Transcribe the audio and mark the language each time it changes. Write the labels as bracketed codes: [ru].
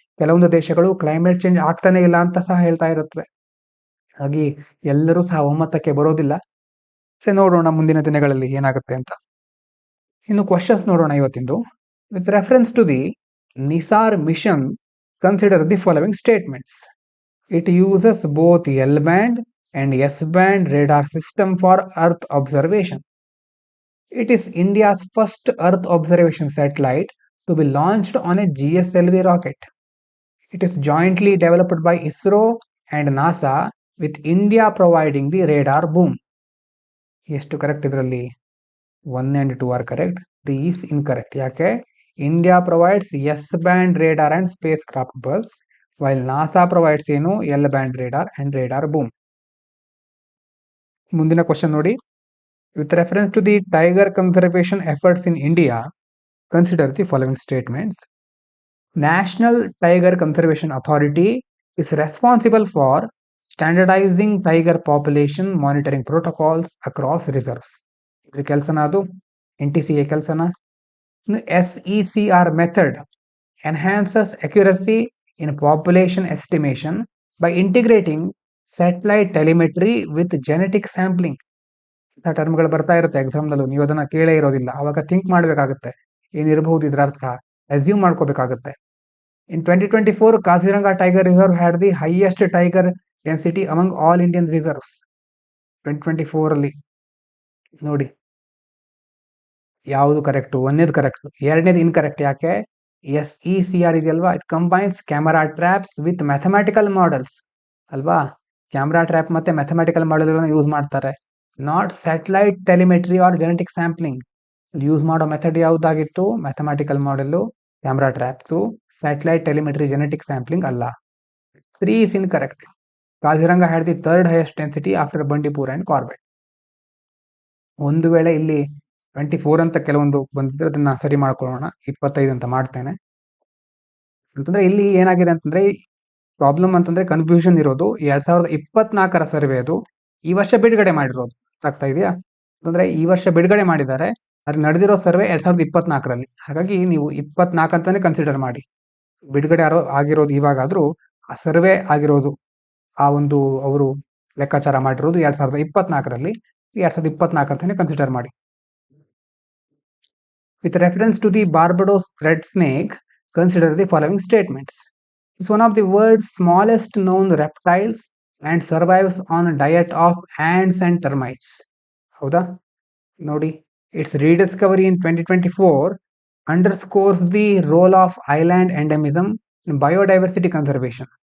[kn] ಕೆಲವೊಂದು ದೇಶಗಳು climate change ಆಗ್ತಾನೆ ಇಲ್ಲ ಅಂತ ಸಹ ಹೇಳ್ತಾ ಇರುತ್ತವೆ. ಹಾಗಾಗಿ ಎಲ್ಲರೂ ಸಹ ಒಮ್ಮತಕ್ಕೆ ಬರೋದಿಲ್ಲ. ನೋಡೋಣ ಮುಂದಿನ ದಿನಗಳಲ್ಲಿ ಏನಾಗುತ್ತೆ ಅಂತ. ಇನ್ನು ಕ್ವಶನ್ಸ್ ನೋಡೋಣ ಇವತ್ತಿಂದು. [en] With reference to the NISAR mission, consider the following statements. It uses both L-band and S-band radar system for Earth observation. It is India's first Earth observation satellite to be launched on a GSLV rocket. It is jointly developed by ISRO and NASA, with India providing the radar boom. [kn] ಎಷ್ಟು correct ಇದರಲ್ಲಿ? [en] 1 and 2 are correct, 3 is incorrect. [kn] ಯಾಕೆ? [en] India provides S-band radar and spacecraft bulbs, while NASA provides [kn] ಏನು, [en] L-band radar and radar boom. [kn] ಮುಂದಿನ question ನೋಡಿ. [en] With reference to the tiger conservation efforts in India, consider the following statements. National Tiger Conservation Authority is responsible for standardizing tiger population monitoring protocols across reserves. [kn] ಇದ್ರ ಕೆಲಸನ ಅದು, NTCA ಕೆಲಸನ. [en] SECR method enhances accuracy in population estimation by integrating satellite telemetry with genetic sampling. [kn] ಇಂಥ ಟರ್ಮ್ಗಳು ಬರ್ತಾ ಇರುತ್ತೆ ಎಕ್ಸಾಮ್ನಲ್ಲೂ, ನೀವು ಅದನ್ನ ಕೇಳೇ ಇರೋದಿಲ್ಲ. ಅವಾಗ ಥಿಂಕ್ ಮಾಡಬೇಕಾಗುತ್ತೆ, ಏನಿರಬಹುದು ಇದರ ಅರ್ಥ, ಅಸ್ಯೂಮ್ ಮಾಡ್ಕೋಬೇಕಾಗುತ್ತೆ. [en] In 2024, Kaziranga Tiger Reserve had the highest tiger density among all Indian reserves. [kn] 2024 ಅಲ್ಲಿ ನೋಡಿ, ಯಾವುದು ಕರೆಕ್ಟ್? ಒಂದೇದು ಕರೆಕ್ಟ್, ಎರಡನೇದು ಇನ್ಕರೆಕ್ಟ್. ಯಾಕೆ? [en] SECR [kn] ಇದೆಯಲ್ವಾ, [en] it combines camera traps with mathematical models [kn] ಅಲ್ವಾ. ಕ್ಯಾಮರಾ ಟ್ರ್ಯಾಪ್ ಮತ್ತೆ ಮ್ಯಾಥಮೆಟಿಕಲ್ ಮಾಡೆಲ್ಗಳನ್ನ ಯೂಸ್ ಮಾಡ್ತಾರೆ, [en] Not satellite telemetry or genetic sampling. [kn] Use ಮಾಡೋ method ಯಾವುದಾಗಿತ್ತು? Mathematical model, camera traps, satellite telemetry, genetic sampling ಅಲ್ಲ. [en] 3 is incorrect. Kaziranga had the third highest density after Bandipur and Corbett. [kn] ಒಂದು ವೇಳೆ ಇಲ್ಲಿ 24 ಅಂತ ಕೆಲವೊಂದು ಬಂದಿದ್ರೆ ಅದನ್ನ ಸರಿ ಮಾಡ್ಕೊಳ್ಳೋಣ. 25 ಅಂತ ಮಾಡ್ತೇನೆ. ಅಂತಂದ್ರೆ ಇಲ್ಲಿ ಏನಾಗಿದೆ ಅಂತಂದ್ರೆ ಪ್ರಾಬ್ಲಮ್ ಅಂತಂದ್ರೆ ಕನ್ಫ್ಯೂಷನ್ ಇರೋದು 2024ರ ಸರ್ವೆ ಅದು ಈ ವರ್ಷ ಬಿಡುಗಡೆ ಮಾಡಿರೋದು. ಆಗ್ತಾ ಇದೆಯಾ? ಅಂತಂದ್ರೆ ಈ ವರ್ಷ ಬಿಡುಗಡೆ ಮಾಡಿದ್ದಾರೆ, ಅದ್ರ ನಡೆದಿರೋ ಸರ್ವೆ 2024ರಲ್ಲಿ. ಹಾಗಾಗಿ ನೀವು 24 ಅಂತಾನೆ ಕನ್ಸಿಡರ್ ಮಾಡಿ. ಬಿಡುಗಡೆ ಆಗಿರೋದು ಇವಾಗಾದ್ರೂ ಆ ಸರ್ವೆ ಆಗಿರೋದು ಆ ಒಂದು ಅವರು ಲೆಕ್ಕಾಚಾರ ಮಾಡಿರೋದು 2024ರಲ್ಲಿ, 2024 ಅಂತಾನೆ ಕನ್ಸಿಡರ್ ಮಾಡಿ. [en] With reference to the Barbados red snake, consider the following statements. It's one of the world's smallest known reptiles and survives on a diet of ants and termites. [kn] ಹೌದಾ? ನೋಡಿ, [en] its rediscovery in 2024 underscores the role of island endemism in biodiversity conservation.